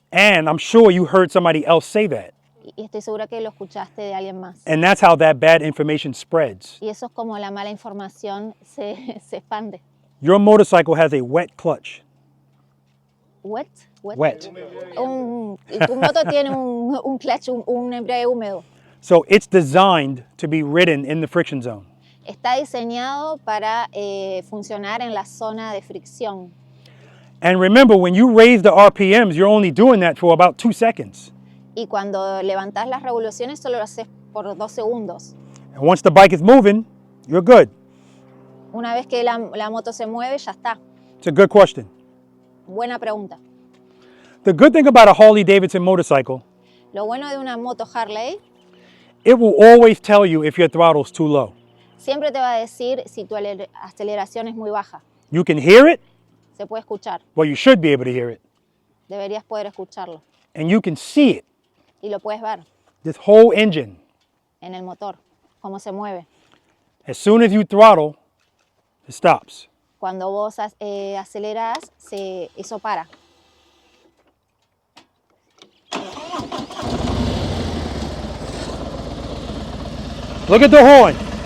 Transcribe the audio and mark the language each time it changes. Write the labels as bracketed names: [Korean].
[English] And I'm sure you heard somebody else say that. [Spanish] Y estoy segura que lo escuchaste de alguien más. [English] And that's how that bad information spreads. [Spanish] Y eso es como la mala información se expande. [English] Your motorcycle has a wet clutch. Wet. Wet. [Spanish] Y tu moto tiene un clutch, un embrague húmedo. [English] So it's designed to be ridden in the friction zone. [Spanish] Está diseñado para funcionar en la zona de fricción. [English] And remember, when you raise the RPMs, you're only doing that for about 2 seconds. [Spanish] Y cuando levantas las revoluciones solo lo haces por 2 segundos. [English] And once the bike is moving, you're good. [Spanish] Una vez que la moto se mueve, ya está. [English] It's a good question. [Spanish] Buena pregunta. [English] The good thing about a Harley-Davidson motorcycle, [Spanish] Lo bueno de una moto Harley, [English] it will always tell you if your throttle's too low. [Spanish] siempre te va a decir si tu aceleración es muy baja. [English] You can hear it. [Spanish] Se puede escuchar. [English] Well, you should be able to hear it. [Spanish] Deberías poder escucharlo. [English] And you can see it. [Spanish] Y lo puedes ver [English] This whole engine. [Spanish] en el motor, cómo se mueve. [English] As soon as you throttle, it stops. [Spanish] Cuando vos aceleras, eso para. [English] Look at the horn.